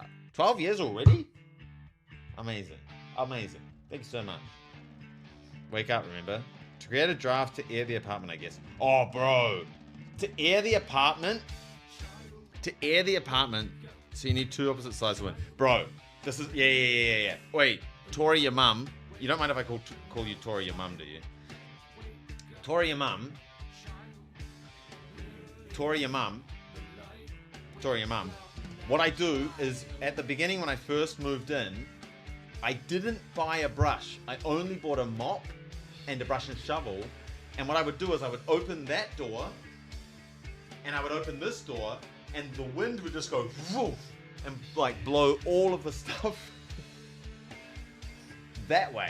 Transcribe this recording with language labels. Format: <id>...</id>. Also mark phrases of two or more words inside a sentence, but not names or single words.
<en>12 years already? Amazing. Amazing. Thank you so much. Wake up, remember? To create a draft to air the apartment, I guess. Oh, bro. To air the apartment? To air the apartment, so you need 2 opposite sides to win. Bro, this is... Yeah. Wait, Tori, your mum. You don't mind if I call you Tori, your mum, do you? Tori, your mum. Tori, your mum. Tori, your mum. What I do is, at the beginning when I first moved in, I didn't buy a brush. I only bought a mop and a brush and shovel. And what I would do is I would open that door and I would open this door and the wind would just go woof and like blow all of the stuff that way.</en>